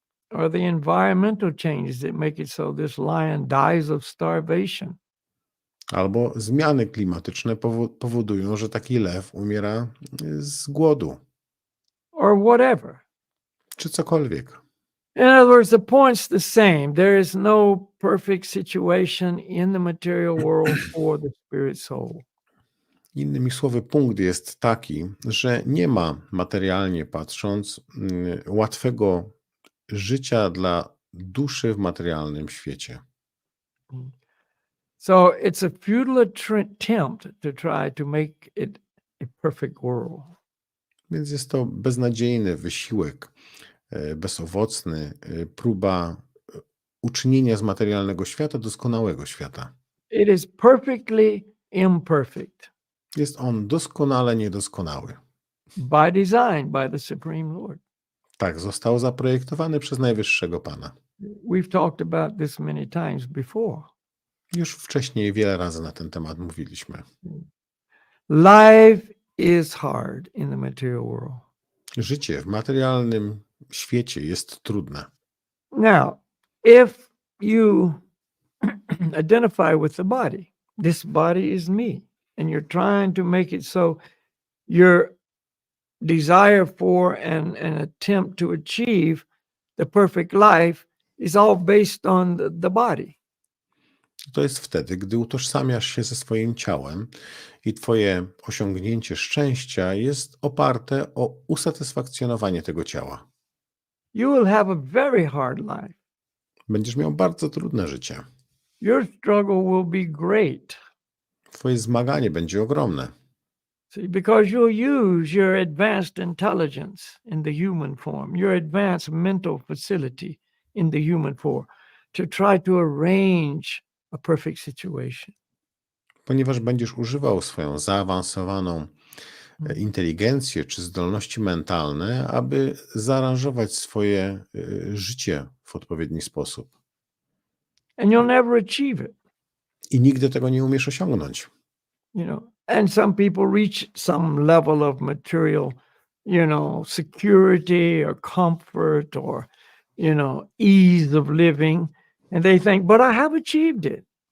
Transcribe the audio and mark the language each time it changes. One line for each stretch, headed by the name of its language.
English: Or the environmental changes that make it so this lion dies of starvation.
Polish: Albo zmiany klimatyczne powodują, że taki lew umiera z głodu.
English: Or whatever.
Polish: Czy cokolwiek.
English: In other words, the point's the same. There is no perfect situation in the material world for the spirit soul.
Polish: Innymi słowy, punkt jest taki, że nie ma materialnie patrząc łatwego życia dla duszy w materialnym świecie.
English: So it's a futile attempt to try to make it a perfect world.
Polish: Więc jest to beznadziejny wysiłek, bezowocny, próba uczynienia z materialnego świata doskonałego świata.
English: It is perfectly imperfect.
Polish: Jest on doskonale niedoskonały.
English: By design, by the Supreme Lord.
Polish: Tak, został zaprojektowany przez Najwyższego Pana.
English: We've talked about this many times before.
Polish: Już wcześniej wiele razy na ten temat mówiliśmy.
English: Life is hard in the material world.
Polish: Życie w materialnym świecie jest trudne.
English: Now, if you identify with the body, this body is me, and you're trying to make it so your desire for and an attempt to achieve the perfect life is all based on the body.
Polish: To jest wtedy, gdy utożsamiasz się ze swoim ciałem i twoje osiągnięcie szczęścia jest oparte o usatysfakcjonowanie tego ciała.
English: You will have a very hard life.
Polish: Będziesz miał bardzo trudne życie.
English: Your struggle will be great.
Polish: Twoje zmaganie będzie ogromne.
English: See, because you'll use your advanced intelligence in the human form, your advanced mental facility in the human form, to try to arrange a perfect situation.
Polish: Ponieważ będziesz używał swoją zaawansowaną inteligencję czy zdolności mentalne, aby zaaranżować swoje życie w odpowiedni sposób.
English: And you'll never achieve it.
Polish: I nigdy tego nie umiesz osiągnąć.
English: And some people reach some level of material, security or comfort or, ease of living. And they think, but I have achieved it.